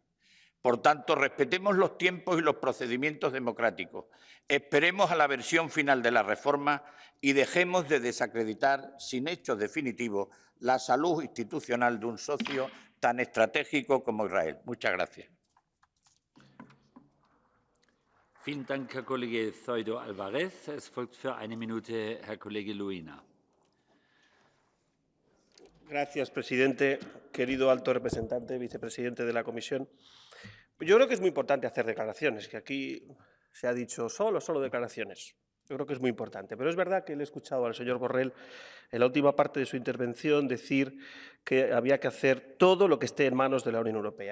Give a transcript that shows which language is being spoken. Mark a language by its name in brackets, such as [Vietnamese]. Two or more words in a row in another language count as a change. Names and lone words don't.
[Spanish] Por tanto, respetemos los tiempos y los procedimientos democráticos, esperemos a la versión final de la reforma y dejemos de desacreditar, sin hechos definitivos, la salud institucional de un socio tan estratégico como Israel. Muchas gracias. [German] Vielen Dank, Herr Kollege Zoido Alvarez. Es folgt für 1 Minute Herr Kollege Luina. [Spanish] Gracias, presidente. Querido alto representante, vicepresidente de la Comisión. Yo creo que es muy importante hacer declaraciones, que aquí se ha dicho solo declaraciones. Yo creo que es muy importante. Pero es verdad que le he escuchado al señor Borrell en la última parte de su intervención decir que había que hacer todo lo que esté en manos de la Unión Europea.